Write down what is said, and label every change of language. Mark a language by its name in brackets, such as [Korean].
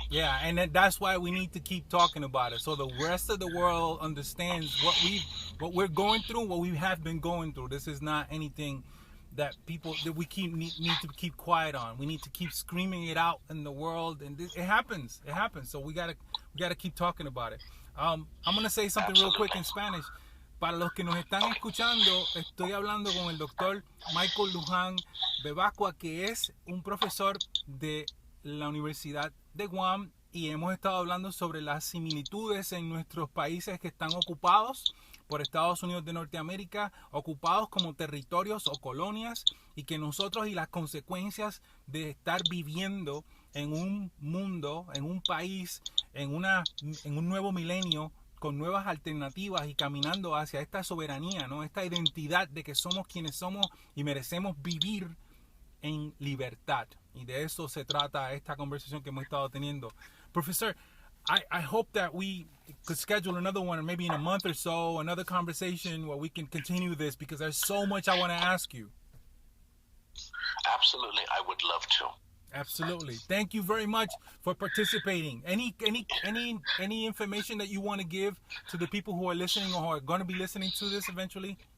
[English] Yeah, and that's why we need to keep talking about it, so the rest of the world understands what we're going through, what we have been going through. This is not anything that we need to keep quiet on. We need to keep screaming it out in the world, and it happens. So we gotta keep talking about it. I'm gonna say something real quick in Spanish. [Spanish] Para los que nos están escuchando, estoy hablando con el doctor Michael Guåhan Bebacua, que es un profesor de la Universidad de Guam, y hemos estado hablando sobre las similitudes en nuestros países que están ocupados por Estados Unidos de Norteamérica, ocupados como territorios o colonias, y que nosotros, y las consecuencias de estar viviendo en un mundo, en un país, en un nuevo milenio, con nuevas alternativas y caminando hacia esta soberanía, ¿no? Esta identidad de que somos quienes somos y merecemos vivir en libertad. Y de eso se trata esta conversación que hemos estado teniendo. [English] Professor, I hope that we could schedule another one, or maybe in a month or so, another conversation where we can continue this, because there's so much I want to ask you. Absolutely, I would love to. Absolutely. Thank you very much for participating. Any information that you want to give to the people who are listening or are going to be listening to this eventually?